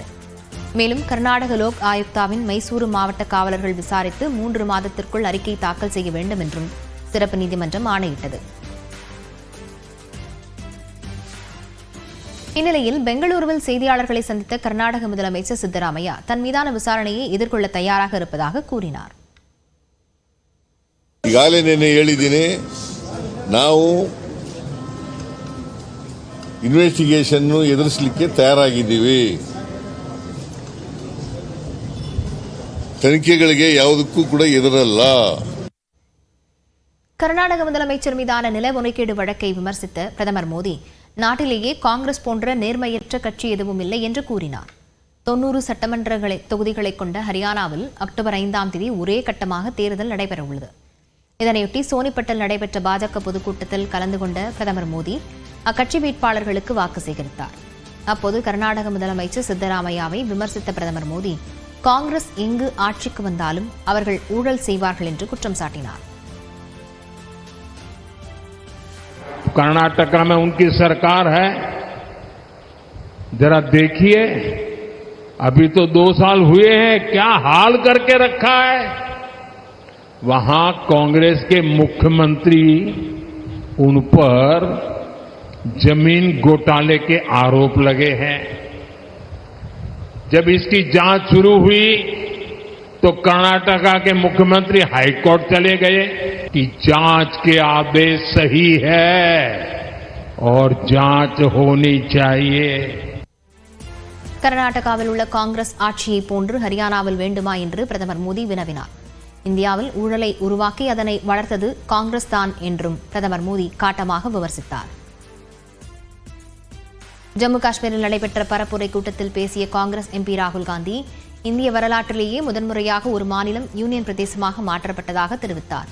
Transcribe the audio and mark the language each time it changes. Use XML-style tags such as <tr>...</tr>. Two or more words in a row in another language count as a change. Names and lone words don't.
<ta>மேலும் கர்நாடக லோக் ஆயுக்தாவின் மைசூரு மாவட்ட காவலர்கள் விசாரித்து 3 மாதத்திற்குள் அறிக்கை தாக்கல் செய்ய வேண்டும் என்றும் சிறப்பு நீதிமன்றம் ஆணையிட்டது. இந்நிலையில் பெங்களூருவில் செய்தியாளர்களை சந்தித்த கர்நாடக முதலமைச்சர் சித்தராமையா தன் மீதான விசாரணையை எதிர்கொள்ள தயாராக இருப்பதாக கூறினார்.</ta> <kn>ಈಗಾಗಲೇ ನಿನ್ನೆ ಹೇಳಿದ್ದೀನಿ, ನಾವು ಇನ್ವೆಸ್ಟಿಗೇಷನ್ ಎದುರಿಸಲಿಕ್ಕೆ ತಯಾರಾಗಿದ್ದೀವಿ. ತನಿಖೆಗಳಿಗೆ ಯಾವುದಕ್ಕೂ ಕೂಡ ಎದುರಲ್ಲ.</kn> <ta>கர்நாடக முதலமைச்சர் மீதான நில முறைகேடு வழக்கை விமர்சித்த பிரதமர் மோடி நாட்டிலேயே காங்கிரஸ் போன்ற நேர்மையற்ற கட்சி எதுவும் இல்லை என்று கூறினார். 90 சட்டமன்ற தொகுதிகளை கொண்ட ஹரியானாவில் அக்டோபர் 5ஆம் தேதி ஒரே கட்டமாக தேர்தல் நடைபெறவுள்ளது. இதனையொட்டி சோனிப்பட்டில் நடைபெற்ற பாஜக பொதுக்கூட்டத்தில் கலந்து கொண்ட பிரதமர் மோடி அக்கட்சி வேட்பாளர்களுக்கு வாக்கு சேகரித்தார். அப்போது கர்நாடக முதலமைச்சர் சித்தராமையாவை விமர்சித்த பிரதமர் மோடி காங்கிரஸ் எங்கு ஆட்சிக்கு வந்தாலும் அவர்கள் ஊழல் செய்வார்கள் என்று குற்றம் சாட்டினார்.</ta> <hi>कर्नाटका में उनकी सरकार है, जरा देखिए, अभी तो 2 साल हुए हैं, क्या हाल करके रखा है. वहां कांग्रेस के मुख्यमंत्री उन पर जमीन घोटाले के आरोप लगे हैं. जब इसकी जांच शुरू हुई तो कर्नाटका के मुख्यमंत्री हाईकोर्ट चले गए कि जांच के आदेश सही है और जांच होनी चाहिए.</hi> <ta>கர்நாடகாவில் உள்ள காங்கிரஸ் ஆட்சியை போன்று ஹரியானாவில் வேண்டுமா என்று பிரதமர் மோடி வினவினார். இந்தியாவில் ஊழலை உருவாக்கி அதனை வளர்த்தது காங்கிரஸ் தான் என்றும் பிரதமர் மோடி காட்டமாக விமர்சித்தார். ஜம்மு காஷ்மீரில் நடைபெற்ற பரப்புரை கூட்டத்தில் பேசிய காங்கிரஸ் எம்பி ராகுல் காந்தி இந்திய வரலாற்றிலேயே முதன்முறையாக ஒரு மாநிலம் யூனியன் பிரதேசமாக மாற்றப்பட்டதாக தெரிவித்தார்.</ta>